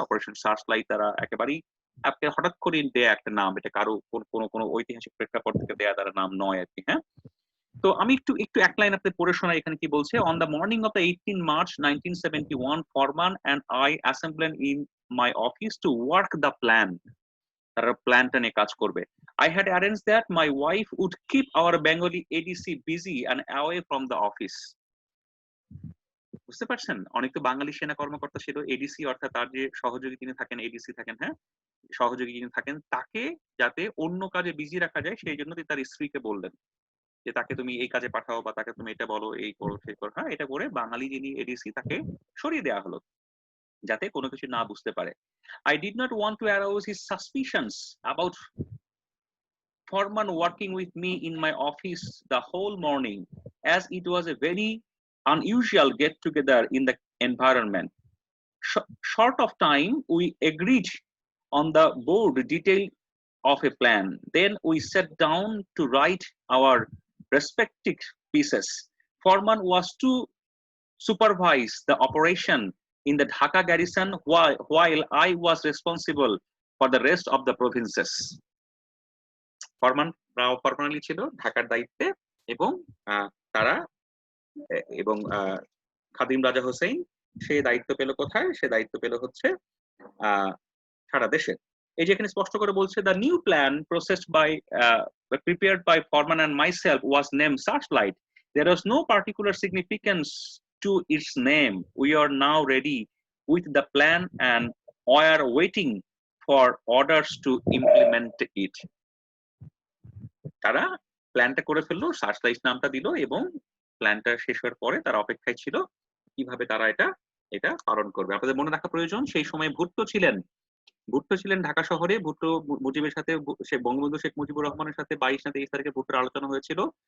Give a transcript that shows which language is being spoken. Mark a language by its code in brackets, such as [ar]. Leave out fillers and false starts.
[bn] Operation search light তারা একেবারেই আপনি হঠাৎ করে দেয়া একটা নাম, এটা কারো কোনো ঐতিহাসিক প্রেক্ষাপট থেকে দেয়া তারা নাম নয় আর কি। হ্যাঁ, তো আমি একটু একটু এক লাইন আপনি পড়ে শোনাই এখানে কি বলছে। [en] On the morning of the 18 March 1971, Farman and I assembled in my office to work the plan. [bn] তারা প্ল্যানটা নিয়ে কাজ করবে। [en] I had arranged that my wife would keep our Bengali ADC busy and away from the office. [bn] বুঝতে পারছেন? অনেক তো বাঙালি সেনা কর্মকর্তা ছিল, এডিসি অর্থাৎ তার যে সহযোগী তিনি থাকেন, এডিসি থাকেন, হ্যাঁ, সহযোগী যিনি থাকেন, তাকে যাতে অন্য কাজে বিজি রাখা যায় সেই জন্য তিনি তার স্ত্রীকে বললেন যে তাকে তুমি এই কাজে পাঠাও বা তাকে তুমি এটা বলো, এই করো, সেই করো। হ্যাঁ, এটা করে বাঙালি যিনি এডিসি তাকে সরিয়ে দেওয়া হলো যাতে কোনো কিছু না বুঝতে পারে। [en] I did not want to arouse his suspicions about Foreman working with me in my office the whole morning, as it was a very unusual get together in the environment. Short of time, we agreed on the board detail of a plan. Then we sat down to write our respective pieces. Foreman was to supervise the operation in the Dhaka garrison, while I was responsible for the rest of the provinces. [bn] রাও ফরমান আলী ছিল ঢাকার দায়িত্বে, এবং তারা এবং খাদিম রাজা হোসেন সে দায়িত্ব পেল কোথায়? সে দায়িত্ব পেল হচ্ছে সারা দেশে। এই যে এখানে স্পষ্ট করে বলছে, [en] The new plan processed by prepared by Foreman and myself was named Searchlight. There was no particular significance to its name. We are now ready with the plan and we are waiting for orders to implement it. [bn] তারা প্ল্যানটা করে ফেললো, searchlight নামটা দিল, এবং প্ল্যানটা শেষ হওয়ার পরে তারা অপেক্ষায় ছিল কিভাবে তারা এটা পালন করবে। আপনাদের মনে রাখা প্রয়োজন, সেই সময় ভুট্টো ছিলেন ঢাকা শহরে। ভুট্টো মুজিবের সাথে, সে বঙ্গবন্ধু শেখ মুজিবুর রহমানের সাথে 22 না 23 তারিখে ভুট্টোর আলোচনা হয়েছিল।